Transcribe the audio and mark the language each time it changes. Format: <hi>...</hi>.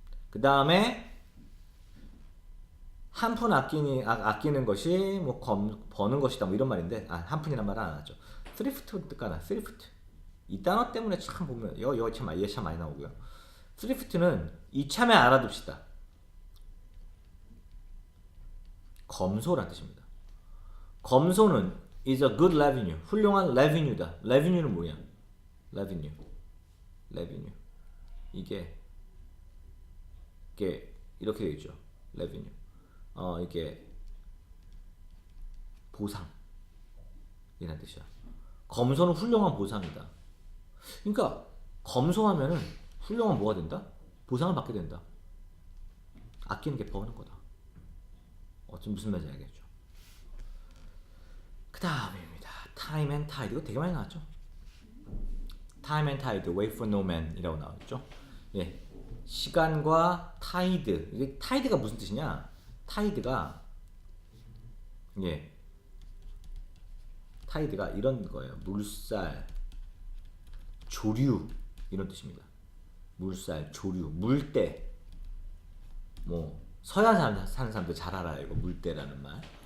<ko>그 다음에 한 푼 아끼는 것이 뭐 버는 것이다 뭐 이런 말인데 한 푼이란 말은 안 하죠. thrift 뜻가나 thrift 이 단어 때문에 참 보면 이거 참 많이 나오고요. thrift는 이참에 알아둡시다. 검소란 뜻입니다. 검소는</ko> <en>is a good revenue</en> <ko>훌륭한 revenue다. revenue는 뭐냐? revenue 이게 이렇게 되어 있죠. revenue 이게 보상 이란 뜻이야. 검소는 훌륭한 보상이다. 그러니까 검소하면은 훌륭한 뭐가 된다? 보상을 받게 된다. 아끼는 게 버는 거다. 무슨 말인지 알겠죠? Time and Tide 이거 되게 많이 나왔죠.</ko> <en>Time and Tide, Wait for No Man</en> <ko>이라고 나왔죠. 예, 시간과 타이드. 이게 타이드가 무슨 뜻이냐? 타이드가 예, 타이드가 이런 거예요. 물살, 조류 이런 뜻입니다. 물살, 조류, 물때. 뭐 서양 사는 사람들 잘 알아요. 이거 물때라는 말.</ko>